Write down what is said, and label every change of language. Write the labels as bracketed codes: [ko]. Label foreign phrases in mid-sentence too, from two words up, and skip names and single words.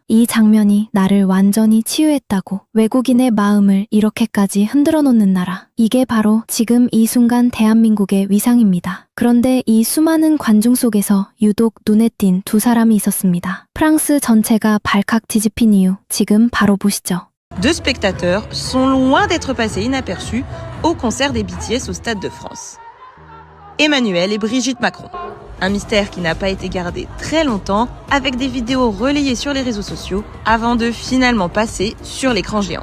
[ko] 이 장면이 나를 완전히 치유했다고. 외국인의 마음을 이렇게까지 흔들어 놓는 나라. 이게 바로 지금 이 순간 대한민국의 위상입니다. 그런데 이 수많은 관중 속에서 유독 눈에 띈 두 사람이 있었습니다. 프랑스 전체가 발칵 뒤집힌 이유, 지금 바로 보시죠. [fr] Deux spectateurs sont loin d'être passés inaperçus au concert des BTS au Stade de France. Emmanuel et Brigitte Macron. Un mystère qui n'a pas été gardé très longtemps, avec des vidéos relayées sur les réseaux sociaux, avant de finalement passer sur l'écran géant.